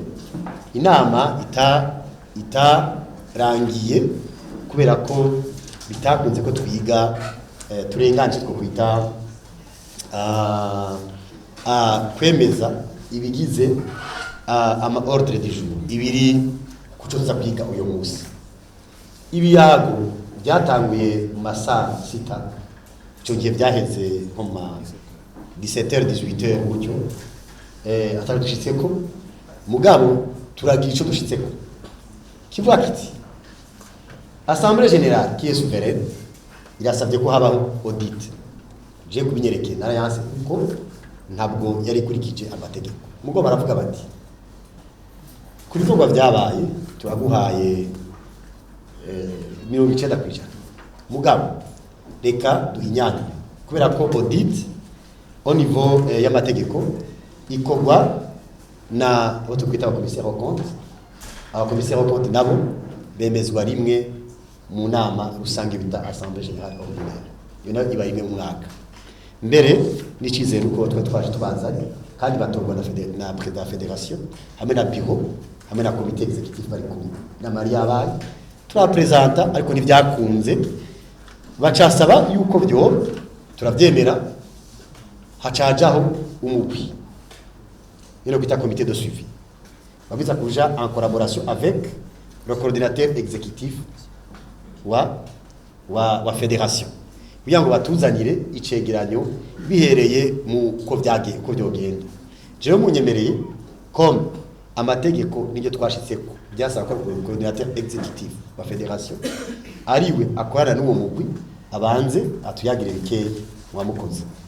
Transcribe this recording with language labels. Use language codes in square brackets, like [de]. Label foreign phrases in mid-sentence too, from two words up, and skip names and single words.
[rn] Inama itarangiye kubera ko bitakunze ko twiga turenganje two kwita kwemeza ibigize ama [fr] ordre du jour [rn] ibiri kucoza kwiga uyo munsi. Ibiyago byatanguye mu masaa 6 cyo gihe byaheze nko ma 17h 18h gutyo. Atari dushitseko mugabo turagira ico dushitseko kivuga kiti [fr] Assemblée générale qui est souveraine [rn] irasabye ko habaho audit. Je kubinyereke narayanse kuko ntabwo yari kurikije amategeko. Mugo baravuga bati kuri bikorwa byabaye turaguhaye 90%. Mugabo reka duhinyane kubera ko audit [fr] au niveau [rn] y'amategeko ikorwa na abo tukwita abakomiseri [fr] au compte. [rn] Abakomiseri [fr] au compte [rn] nabo bemezwa rimwe mu nama rusange bita [fr] assemblée générale ordinaire. [rn] Iyo nayo iba rimwe mu mwaka. Mbere n'icizere uko twaje tubanzanye kandi batorwa na [fr] président de la fédération [rn] hamwe na bureau hamwe na [fr] comité exécutif [rn] bari kumwe na Maria Bayi turapresenta ariko ntibyakunze bacasaba yuko byo turabyemera hacajaho umugwi ino kwita [fr] comité de suivi [rn] babiza kuja [fr] en collaboration avec le coordinateur exécutif [rn] wa fédération kugira ngo batuzanire icegeranyo bihereye mu ko byogenda jewe munyemereye comme amategeko n'ibyo twashitseko byasaba ko [fr] coordinateur exécutif [rn] wa fédération ariwe akorana n'uwo mugwi abanze atuyagire bikeye wamukoze